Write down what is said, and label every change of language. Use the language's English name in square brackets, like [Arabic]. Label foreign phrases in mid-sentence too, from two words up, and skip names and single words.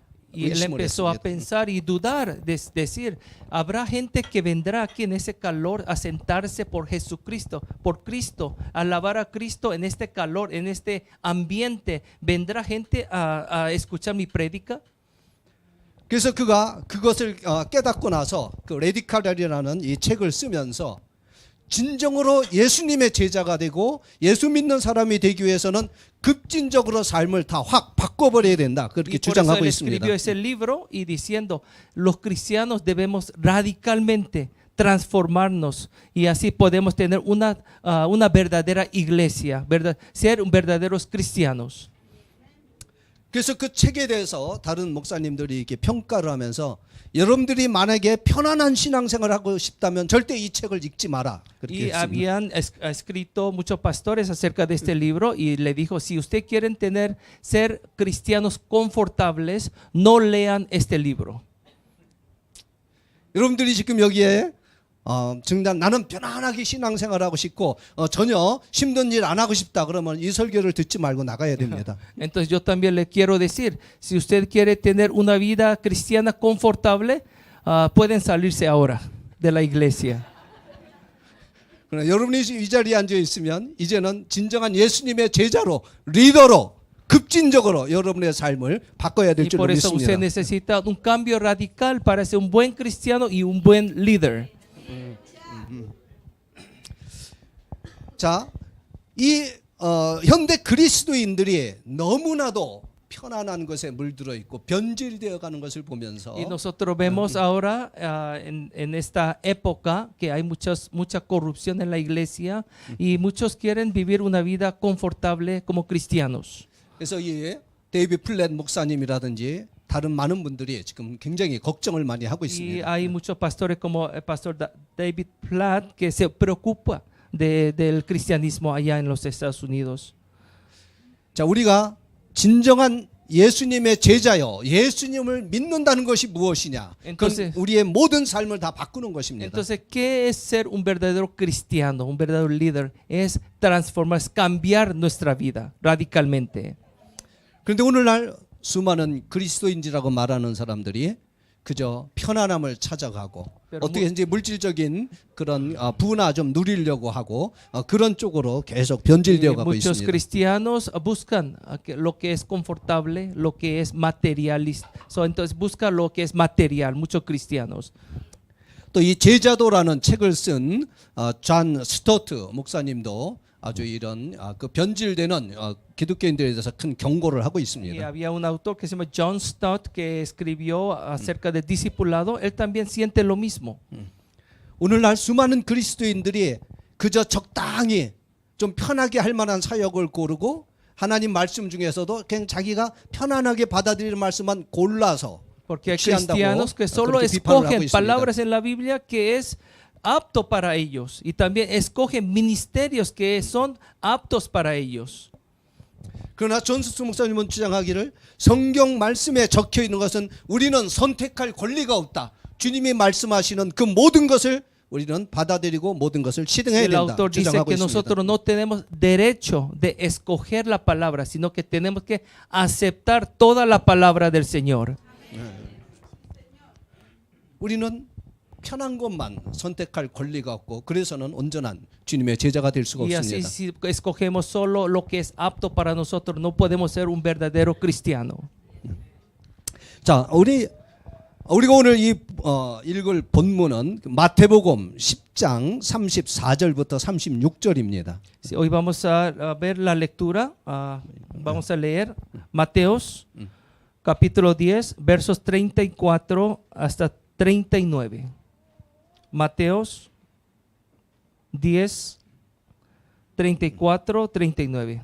[Spanish] Y él [Korean] 의심을 [Spanish] empezó a [Korean] 했습니다. [Spanish] pensar y dudar, decir, ¿habrá gente que vendrá aquí en ese calor a sentarse por Jesucristo, por Cristo, a alabar a Cristo en este calor, en este ambiente? ¿Vendrá gente a escuchar mi prédica? [Korean] 그래서 그가 그것을 깨닫고 나서 그 레디칼이라는 이 책을 쓰면서 진정으로 예수님의 제자가 되고 예수 믿는 사람이 되기 위해서는 급진적으로 삶을 다 확 바꿔버려야 된다 그렇게 [Spanish] Y por eso [Korean] 주장하고 [Spanish] él [Korean] 있습니다. [Spanish] escribió ese libro y diciendo, los cristianos debemos radicalmente transformarnos y así podemos tener una verdadera iglesia, ser verdaderos cristianos. [Korean] 그래서 그 책에 대해서 다른 목사님들이 이렇게 평가를 하면서 여러분들이 만약에 편안한 신앙생활을 하고 싶다면 절대 이 책을 읽지 마라. 그렇게 [Spanish] Y [Korean] 했습니다. [Spanish] habían escrito muchos pastores acerca de este libro y le dijo, si ustedes quieren ser cristianos confortables, no lean este libro. [Korean] 여러분들이 지금 여기에 정말 나는 편안하게 신앙생활하고 싶고 전혀 힘든 일 안 하고 싶다 그러면 이 설교를 듣지 말고 나가야 됩니다. [Spanish] Entonces yo también le quiero decir, si usted quiere tener una vida cristiana confortable, pueden salirse ahora de la iglesia. [Korean] 그러나 여러분이 이 자리에 앉아 있으면 이제는 진정한 예수님의 제자로 리더로 급진적으로 여러분의 삶을 바꿔야 될 [Spanish] Y [Korean] 줄로 [Spanish] por eso usted [Korean] 믿습니다. [Spanish] necesita un cambio radical para ser un buen cristiano y un buen líder. [Korean] 자, 이 현대 그리스도인들이 너무나도 편안한 것에 물들어 있고 변질되어 가는 것을 보면서 [Spanish] Y nosotros vemos ahora en esta época que hay mucha corrupción en la iglesia y muchos quieren vivir una vida confortable como cristianos. [Korean] 그래서 이 데이비드 플랫 목사님이라든지 다른 많은 분들이 지금 굉장히 걱정을 많이 하고 [Spanish] Y [Korean] 있습니다. [Spanish] hay muchos pastores como el pastor David Platt que se preocupa del cristianismo allá en los Estados Unidos. [Korean] 자, 우리가 진정한 예수님의 제자요. 예수님을 믿는다는 것이 무엇이냐? 그건 [Spanish] Entonces- [Korean] 우리의 모든 삶을 다 바꾸는 것입니다. [Spanish] Entonces, ¿qué es ser un verdadero cristiano, un verdadero líder? Es transformar, es cambiar nuestra vida radicalmente. [Korean] 그런데 오늘날 수많은 그리스도인이라고 말하는 사람들이 그저 편안함을 찾아가고 [Spanish] Pero [Korean] 어떻게 이제 물질적인 그런 부나 좀 누리려고 하고 그런 쪽으로 계속 변질되어 가고 [Spanish] muchos [Korean] 있습니다. [Spanish] cristianos buscan lo que es confortable, lo que es materialista. Entonces busca lo que es material, muchos cristianos. [Korean] 또 이 제자도라는 책을 쓴 존 스토트 목사님도 아주 이런 그 변질되는 기독교인들에 대해서 큰 경고를 하고 [Spanish] Y [Korean] 있습니다. [Spanish] había un autor que se llama John Stott que escribió acerca del discipulado. Él también siente lo mismo. [Korean] 오늘날 수많은 그리스도인들이 그저 적당히 좀 편하게 할 만한 사역을 고르고 하나님 말씀 중에서도 그냥 자기가 편안하게 받아들이는 말씀만 골라서 [Spanish] Porque hay [Korean] 취한다고 [Spanish] cristianos que solo [Korean] 그렇게 비판을 하고 [Spanish] escogen [Korean] 있습니다. [Spanish] palabras en la Biblia que es apto para ellos y también escogen ministerios que son aptos para ellos. [Korean] 그러나 존스트 목사님은 주장하기를 성경 말씀에 적혀 있는 것은 우리는 선택할 권리가 없다. 주님이 말씀하시는 그 모든 것을 우리는 받아들이고 모든 것을 실행해야 [Spanish] El [Korean] 된다. [Spanish] autor dice [Korean] 주장하고 [Spanish] que [Korean] 있습니다. [Spanish] nosotros no tenemos derecho de escoger la palabra, sino que tenemos que aceptar toda la palabra del Señor. [Korean] 우리는 편한 것만 선택할 권리가 없고 그래서는 온전한 주님의 제자가 될 수가 [Spanish] Y así [Korean] 없습니다. [Spanish] si escogemos solo lo que es apto para nosotros, no podemos ser un verdadero cristiano. [Korean] 자, 우리가 오늘 읽을 본문은 마태복음 10장 34절부터 36절입니다. [Spanish] Hoy vamos a ver la lectura, vamos a leer Mateos capítulo 10, versos 34 hasta 39. Mateos 10, 34, 39.